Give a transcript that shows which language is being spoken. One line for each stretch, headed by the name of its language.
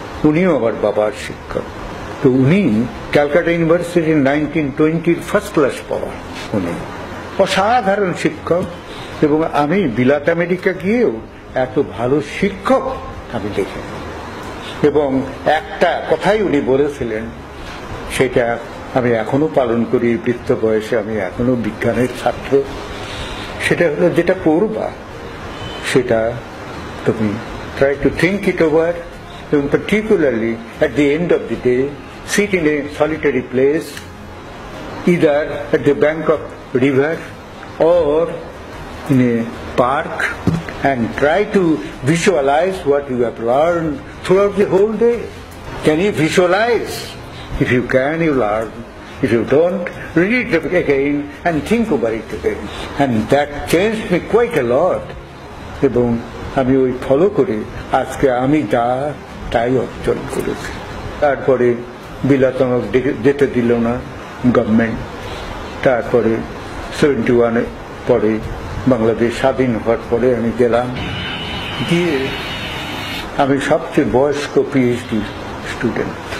Bangla: উনিও আমার বাবার শিক্ষক। তো উনি ক্যালকাটা ইউনিভার্সিটির 1920 ফার্স্ট ক্লাস পাওয়া, উনি অসাধারণ শিক্ষক। এবং আমি বিলাত আমেরিকা গিয়েও এত ভালো শিক্ষক আমি দেখি। এবং একটা কথাই উনি বলেছিলেন, সেটা আমি এখনো পালন করি বৃদ্ধ বয়সে, আমি এখনো বিজ্ঞানের ছাত্র। সেটা হলো, যেটা পড়বা সেটা তুমি
English: try to think it over, and particularly at the end of the day, sit in a solitary place, either at the bank of river or in a park, and try to visualize what you have learned throughout the whole day. Can you visualize? If you can, you learn. If you don't, read it again and think over it again. And that changed me quite a lot.
Bangla: এবং আমি ওই follow করে আজকে আমি যা তাই অর্জন করেছি। তারপরে বিলাত আমাকে যেতে দিল না গভর্নমেন্ট। তারপরে 71 পরে বাংলাদেশ স্বাধীন হওয়ার পরে আমি গেলাম, গিয়ে আমি সবচেয়ে বয়স্ক পিএইচডি স্টুডেন্ট।